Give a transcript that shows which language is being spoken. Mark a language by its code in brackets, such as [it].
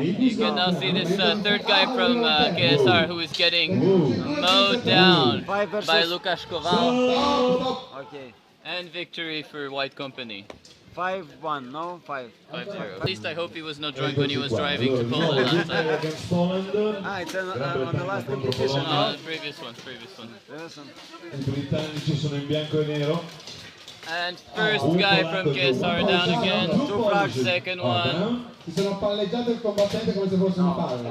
[en] You can now see this third guy from KSR who is getting mowed down by Lukasz Kowal. Okay. And victory for White Company. 5-1, no? 5-0. At least I hope he was not drunk when he was driving to Poland last time. Ah, it's on the last competition, No, no? the previous one. [it] I britannici sono in bianco e nero. [en] And first guy from KSR down again. 2 frags. Second one. [it] Si sono palleggiato il combattente come se fosse una palla.